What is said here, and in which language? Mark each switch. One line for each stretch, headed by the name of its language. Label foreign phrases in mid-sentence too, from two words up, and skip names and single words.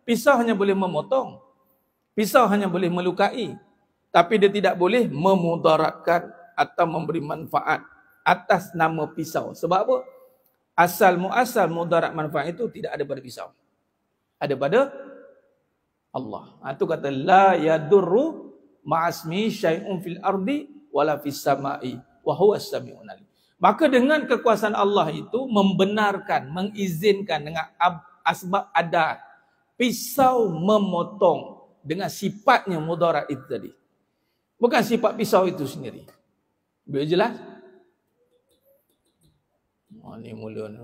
Malay: Pisau hanya boleh memotong. Pisau hanya boleh melukai, tapi dia tidak boleh memudaratkan atau memberi manfaat atas nama pisau. Sebab apa? Asal muasal mudarat manfaat itu tidak ada pada pisau. Ada pada Allah. Itu kata
Arabic: لا يضر مع اسمه شيء في الأرض ولا في السماء وهو السميع العليم.
Malay: Maka dengan kekuasaan Allah itu membenarkan, mengizinkan dengan asbab adat pisau memotong dengan sifatnya mudarat itu tadi. Bukan sifat pisau itu sendiri. Boleh jelas? Ni mula ni.